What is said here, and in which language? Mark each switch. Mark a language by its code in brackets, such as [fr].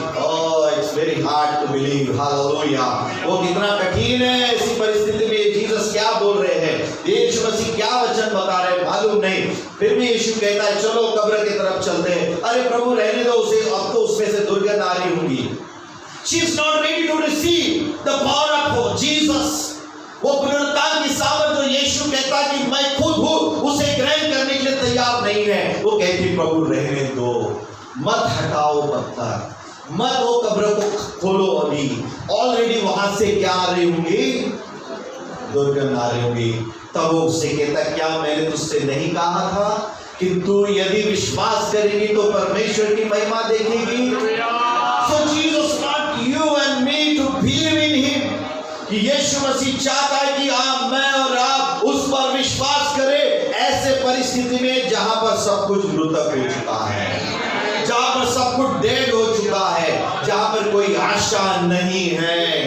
[hi] Oh, [en] It's very hard to believe. [hi] Hallelujah. वो कितना कठिन है ऐसी परिस्थिति में। जीसस क्या बोल रहे हैं, यीशु मसीह क्या वचन बता रहे हैं मालूम नहीं, फिर भी यीशु कहता है चलो कब्र की तरफ चलते हैं। अरे प्रभु रहने दो उसे, अब तो उसमें से दुर्गंध आ रही होंगी। [en] She is not ready to receive the power of Jesus. [hi] वो पुनरुत्थान की सामर्थ जो यीशु कहता कि मैं खुद हूं, उसे ग्रहण करने के लिए तैयार नहीं है। वो कहती प्रभु रहने दो, मत हटाओ पत्थर, मत वो कब्र को खोलो। अभी ऑलरेडी वहां से क्या आ रही होंगी, दुर्गंध आ रही होंगी। तब वो उससे कहता क्या मैंने तुझसे नहीं कहा था कि तू यदि विश्वास करेगी तो परमेश्वर की महिमा देखेगी। [en] So Jesus want you and me to believe in him. [hi] कि यीशु मसीह चाहता है कि आप, मैं और आप उस पर विश्वास करें ऐसे परिस्थिति में जहां पर सब कुछ मृतक हो चुका है, जहां पर सब कुछ डेड हो चुका है, जहां पर कोई आशा नहीं है।